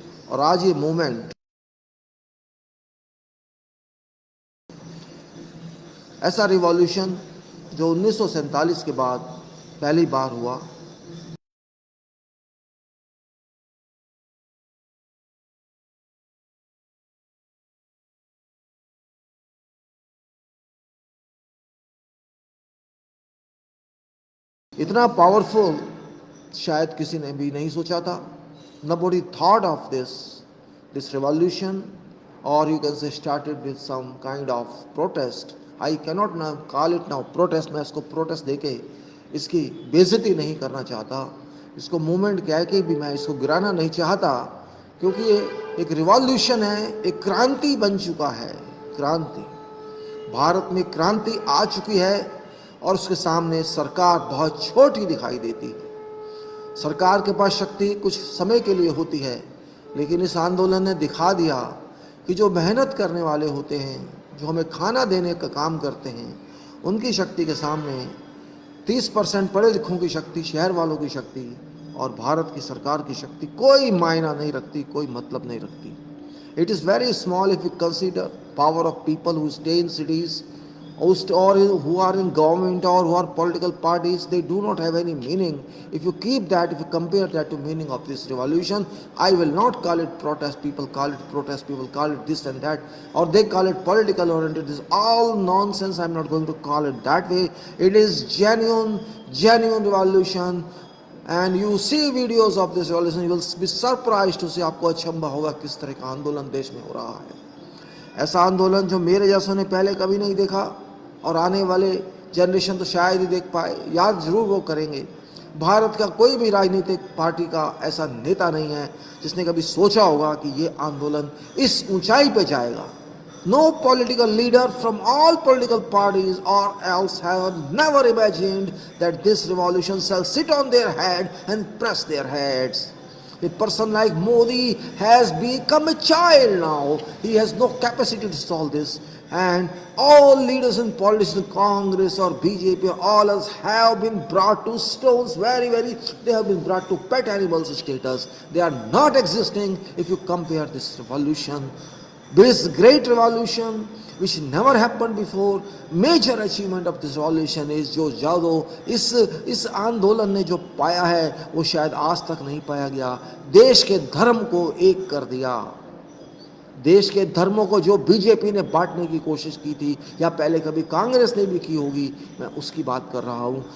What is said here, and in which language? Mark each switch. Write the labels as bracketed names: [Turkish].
[Hindi] और आज ये मूवमेंट ऐसा रिवॉल्यूशन जो 1947 के बाद पहली बार हुआ, इतना पावरफुल शायद किसी ने भी नहीं सोचा था. [English] Nobody thought of this revolution, or you can say started with some kind of protest. I cannot now call it now protest. [Hindi] मैं इसको protest देके इसकी बेइज्जती नहीं करना चाहता. इसको मूवमेंट कह के भी मैं इसको गिराना नहीं चाहता, क्योंकि ये एक रिवॉल्यूशन है, एक क्रांति बन चुका है. क्रांति, भारत में क्रांति आ चुकी है और उसके सामने सरकार बहुत छोटी दिखाई देती है. सरकार के पास शक्ति कुछ समय के लिए होती है, लेकिन इस आंदोलन ने दिखा दिया कि जो मेहनत करने वाले होते हैं, जो हमें खाना देने का काम करते हैं, उनकी शक्ति के सामने 30% पढ़े लिखों की शक्ति, शहर वालों की शक्ति और भारत की सरकार की शक्ति कोई मायना नहीं रखती, कोई मतलब नहीं रखती. [English] It is very small if you consider power of people who stay in cities or who are in government or who are political parties. They do not have any meaning. If you compare that to meaning of this revolution, I will not call it protest. People call it protest, people call it this and that, or they call it political oriented. This is all nonsense. I'm not going to call it that way. It is genuine revolution. And you see videos of this revolution, you will be surprised to see, [Hindi] आपको अचंभा होगा किस तरह का आंदोलन देश में हो रहा है. ऐसा आंदोलन जो मेरे जैसों ने पहले कभी नहीं देखा और आने वाले जनरेशन तो शायद ही देख पाए. याद जरूर वो करेंगे, भारत का कोई भी राजनीतिक पार्टी का ऐसा नेता नहीं है जिसने कभी सोचा होगा कि ये आंदोलन इस ऊंचाई पे जाएगा. [English] No political leader from all political parties or else have never imagined that this revolution shall sit on their head and press their heads. A person like Modi has become a child now. He has no capacity to solve this. And all leaders in politics, in Congress or BJP or all else, have been brought to stones they have been brought to pet animals status. They are not existing if you compare this revolution. This great revolution which never happened before. Major achievement of this revolution is [Hindi] जो जादो इस आंदोलन ने जो पाया है वो शायद आज तक नहीं पाया गया. देश के धर्म को एक कर दिया. देश के धर्मों को जो बीजेपी ने बांटने की कोशिश की थी, या पहले कभी कांग्रेस ने भी की होगी, मैं उसकी बात कर रहा हूँ.